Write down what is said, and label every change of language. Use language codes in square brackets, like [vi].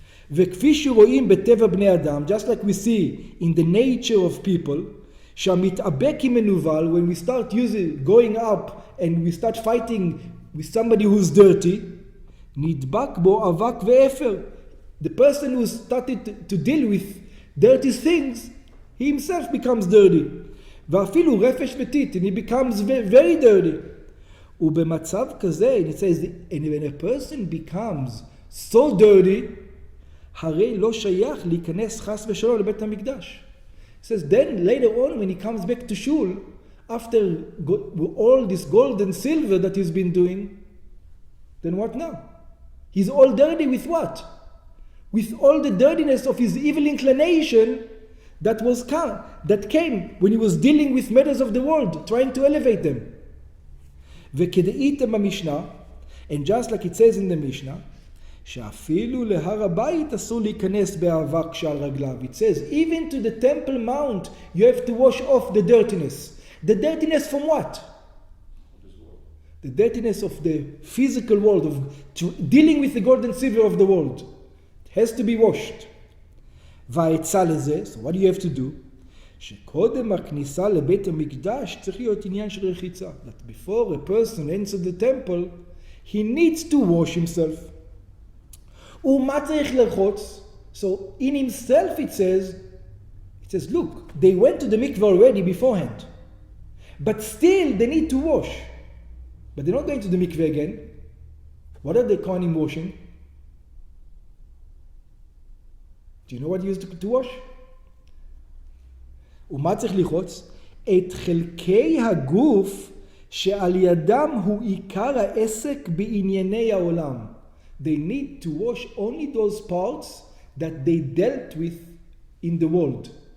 [he] וכפי שרואים בטבע בני אדם, [en] just like we see in the nature of people, [he] שהמתאבק עם מנוול, [en] when we start going up and we start fighting with somebody who's dirty, [he] נדבק בו אבק ואפר. [en] The person who started to deal with dirty things, he himself becomes dirty. [he] ואפילו רפש וטיט, [en] and he becomes very dirty. [he] ובמצב כזה, [en] it says, and when a person becomes so dirty, [he] הרי לא שייך להיכנס חס ושלום לבית המקדש. [en] It says, then later on when he comes back to shul, after all this gold and silver that he's been doing, then what now? He's all dirty with what? With all the dirtiness of his evil inclination that came when he was dealing with matters of the world, trying to elevate them. [he] וכדאיתם במשנה, [en] and just like it says in the Mishnah, [he] שאפילו להר הבית אסור להיכנס באבק שעל רגליו. [en] It says, even to the temple mount, you have to wash off the dirtiness. The dirtiness from what? The dirtiness of the physical world, of dealing with the gold and silver of the world. It has to be washed. [he] והעצה לזה, [en] so what do you have to do? [he] שקודם הכניסה לבית המקדש צריך להיות עניין של רחיצה. [en] That before a person enters the temple, he needs to wash himself. [he] ומה צריך לרחוץ? [en] So in himself it says, look, they went to the mikveh already beforehand. But still they need to wash. But they're not going to the mikveh again. What are the Kohanim washing? Do you know what he used to wash? [he] ומה צריך לרחוץ? את חלקי הגוף שעל ידם הוא עיקר העסק בענייני העולם. [en] They need to wash only those parts that they dealt with in the world.